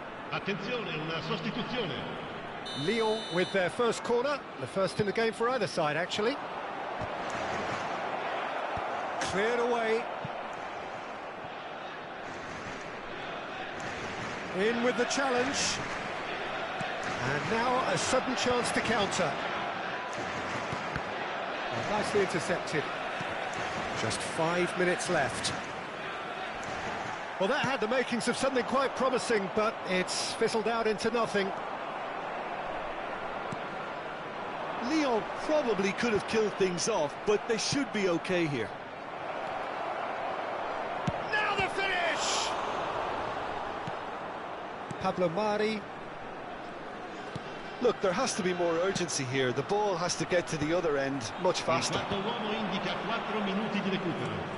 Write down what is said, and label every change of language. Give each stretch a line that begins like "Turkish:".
Italian: Attenzione, una sostituzione.
English: Lyon with their first corner, the first in the game for either side, actually. Cleared away. In with the challenge. And now a sudden chance to counter. And nicely intercepted. Just 5 minutes left. Well, that had the makings of something quite promising, but it's fizzled out into nothing. Lyon probably could have killed things off, but they should be okay here. Now the finish! Pablo Mari. Look, there has to be more urgency here. The ball has to get to the other end much faster.
Italian: Il quarto uomo indica 4 minuti di recupero.